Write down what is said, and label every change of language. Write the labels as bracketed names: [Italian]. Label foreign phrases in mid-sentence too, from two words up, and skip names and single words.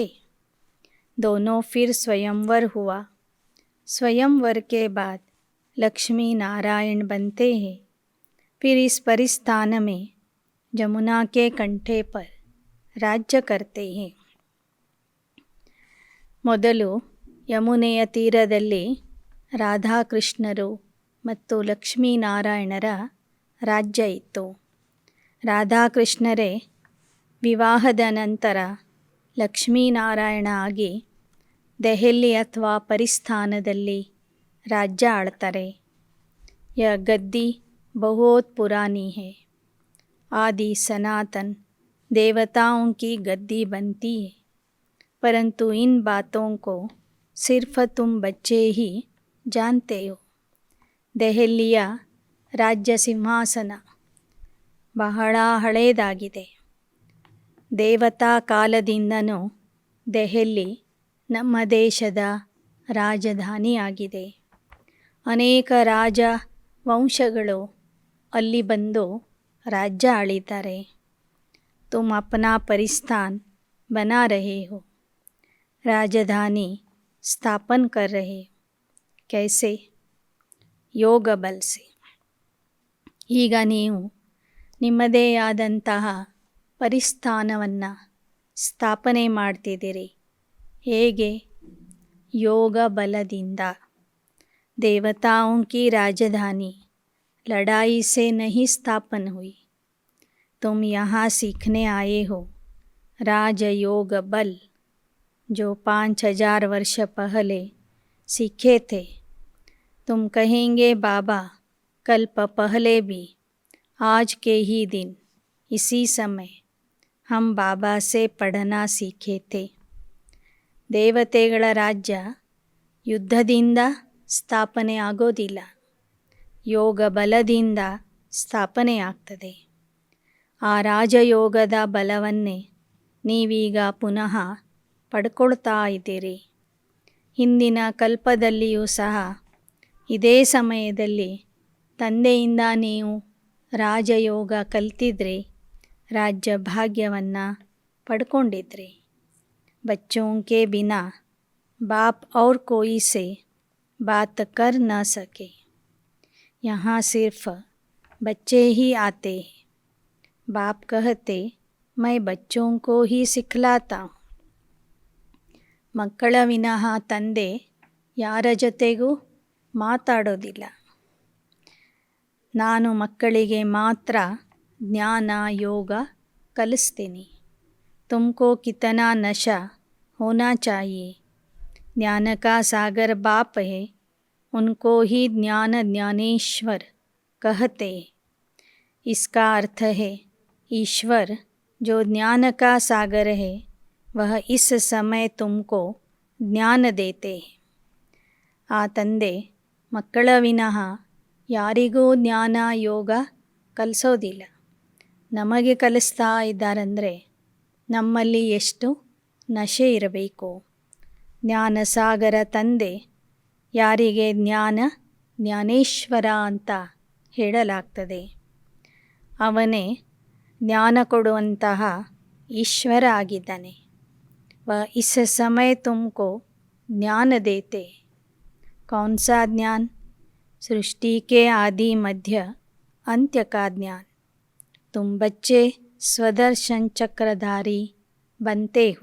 [Hindi] दोनों फिर स्वयंवर हुआ. स्वयंवर के बाद लक्ष्मी नारायण बनते हैं. फिर इस परिस्थान में जमुना के कंठे पर राज्य करते हैं. [Kannada] ಮೊದಲು ಯಮುನೆಯ ತೀರದಲ್ಲಿ ರಾಧಾಕೃಷ್ಣರು ಮತ್ತು ಲಕ್ಷ್ಮೀನಾರಾಯಣರ ರಾಜ್ಯ ಇತ್ತು. ರಾಧಾಕೃಷ್ಣರೇ ವಿವಾಹದ ನಂತರ ಲಕ್ಷ್ಮೀನಾರಾಯಣ ಆಗಿ ದೆಹಲಿ ಅಥವಾ ಪರಿಸ್ಥಾನದಲ್ಲಿ ರಾಜ್ಯ ಆಳ್ತಾರೆ. [Hindi] ये गद्दी बहुत पुरानी है. आदि सनातन देवताओं की गद्दी बनती है. परंतु इन बातों को सिर्फ तुम बच्चे ही जानते हो. [Kannada] ದೆಹಲಿಯ ರಾಜ್ಯ ಸಿಂಹಾಸನ ಬಹಳ ಹಳೆಯದಾಗಿದೆ. ದೇವತಾ ಕಾಲದಿಂದನೂ ದೆಹಲಿ ನಮ್ಮ ದೇಶದ ರಾಜಧಾನಿಯಾಗಿದೆ. ಅನೇಕ ರಾಜ ವಂಶಗಳು ಅಲ್ಲಿ ಬಂದು राज्य आಳಿದ್ದಾರೆ. [Hindi] तुम अपना परिस्थान बना रहे हो, राजधानी स्थापन कर रहे हो. कैसे? योग बल से. [Kannada] ಈಗ ನೀವು ನಿಮ್ಮದೇ ಆದಂತಹ ಪರಿಸ್ಥಾನವನ್ನು ಸ್ಥಾಪನೆ ಮಾಡ್ತಿದ್ದೀರಿ. ಹೇಗೆ? ಯೋಗ ಬಲದಿಂದ. [Hindi] देवताओं की राजधानी लड़ाई से नहीं स्थापन हुई. तुम यहाँ सीखने आए हो राजयोग बल, जो 5000 वर्ष पहले सीखे थे. तुम कहेंगे बाबा कल्प पहले भी आज के ही दिन इसी समय हम बाबा से पढ़ना सीखे थे. [Kannada] ದೇವತೆಗಳ ರಾಜ್ಯ ಯುದ್ಧದಿಂದ ಸ್ಥಾಪನೆ ಆಗೋದಿಲ್ಲ, ಯೋಗ ಬಲದಿಂದ ಸ್ಥಾಪನೆಯಾಗ್ತದೆ. ಆ ರಾಜಯೋಗದ ಬಲವನ್ನೇ ನೀವೀಗ ಪುನಃ ಪಡ್ಕೊಳ್ತಾ ಇದ್ದೀರಿ. ಹಿಂದಿನ ಕಲ್ಪದಲ್ಲಿಯೂ ಸಹ ಇದೇ ಸಮಯದಲ್ಲಿ ತಂದೆಯಿಂದ ನೀವು ರಾಜಯೋಗ ಕಲ್ತಿದ್ರಿ, ರಾಜ್ಯ ಭಾಗ್ಯವನ್ನು ಪಡ್ಕೊಂಡಿದ್ರಿ. [Hindi] बच्चों के बिना बाप और कोई से बात कर न सके. यहाँ सिर्फ बच्चे ही आते हैं. बाप कहते मैं बच्चों को ही सिखलाता हूँ. [Kannada] ಮಕ್ಕಳ ವಿನಃ ತಂದೆ ಯಾರ ಜೊತೆಗೂ ಮಾತಾಡೋದಿಲ್ಲ. ನಾನು ಮಕ್ಕಳಿಗೆ ಮಾತ್ರ ಜ್ಞಾನ ಯೋಗ ಕಲಿಸ್ತೀನಿ. [Hindi] तुमको कितना नशा होना चाहिए. ज्ञान का सागर बाप है, उनको ही ज्ञान ज्ञानेश्वर कहते हैं. इसका अर्थ है ईश्वर जो ज्ञान का सागर है, वह इस समय तुमको ज्ञान देते हैं. [Kannada] ಆ ತಂದೆ ಮಕ್ಕಳ ವಿನಃ ಯಾರಿಗೂ ಜ್ಞಾನ ಯೋಗ ಕಲಿಸೋದಿಲ್ಲ. ನಮಗೆ ಕಲಿಸ್ತಾ ಇದ್ದಾರಂದರೆ ನಮ್ಮಲ್ಲಿ ಎಷ್ಟು ನಶೆ ಇರಬೇಕು. ಜ್ಞಾನಸಾಗರ ತಂದೆ, ಯಾರಿಗೆ ಜ್ಞಾನೇಶ್ವರ ಅಂತ ಹೇಳಲಾಗ್ತದೆ, ಅವನೇ ಜ್ಞಾನ ಕೊಡುವಂತಹ ಈಶ್ವರ ಆಗಿದ್ದಾನೆ. [Hindi] इस समय तुमको ज्ञान देते. कौन सा ज्ञान? सृष्टि के आदि मध्य अंत्य का ज्ञान. तुम बच्चे स्वदर्शन चक्रधारी बनते हो.